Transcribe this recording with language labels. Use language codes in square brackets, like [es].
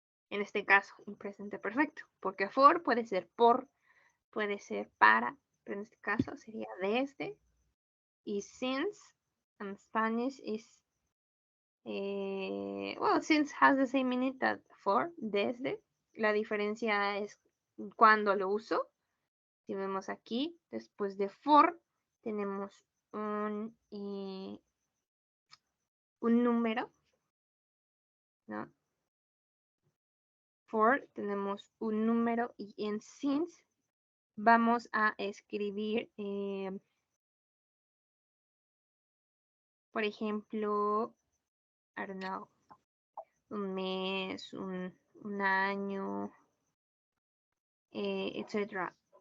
[es] En este caso, en presente perfecto, porque for puede ser por, puede ser para, pero en este caso sería desde. [en] Y since in Spanish is, well, since has the same meaning that for, desde. [es] La diferencia es cuando lo uso. Si vemos aquí, después de for, tenemos un número, ¿no? For tenemos un número y en since vamos a escribir, por ejemplo, [en] I don't know, [es] un mes, un año, etc.